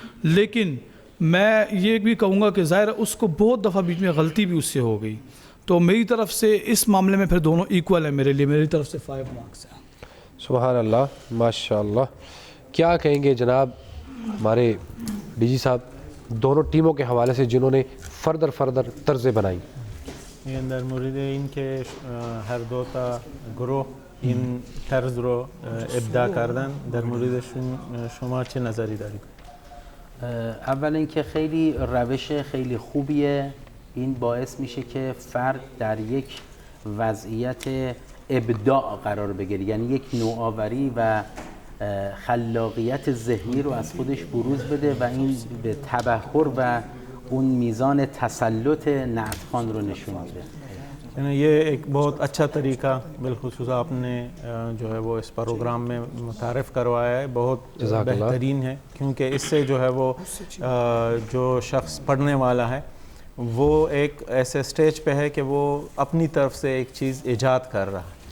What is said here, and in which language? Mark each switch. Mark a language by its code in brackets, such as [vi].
[hi] लेकिन मैं ये भी कहूँगा कि ज़ाहिर है उसको बहुत दफ़ा बीच में गलती भी उससे हो गई। तो मेरी तरफ से इस मामले में फिर दोनों इक्वल है मेरे लिए, मेरी तरफ से 5 मार्क्स हैं। सुभान अल्लाह, माशाअल्लाह। क्या कहेंगे जनाब हमारे डीजी साहब दोनों टीमों के हवाले से जिन्होंने फर्दर तर्ज़ें बनाई? [fa] در مورد این که هر دو تا گروه این طرز رو ابداع کردن، در موردشون شما چه نظری دارید؟ اول اینکه خیلی روش خیلی خوبیه. این باعث میشه که فرد در یک وضعیت ابداع قرار بگیره، یعنی یک نوآوری و خلاقیت ذهنی رو از خودش بروز بده و این به تبحر و اون میزان تسلط نعتخوان رو نشون میده. [hi] یعنی ये एक बहुत अच्छा तरीका बिलखुसूस आपने जो है वो इस प्रोग्राम में मुतारिफ़ करवाया है, बहुत बेहतरीन है। क्योंकि इससे जो है वो जो शख्स पढ़ने वाला है वो एक ऐसे स्टेज पे है कि वो अपनी तरफ से एक चीज़ ईजाद कर रहा है।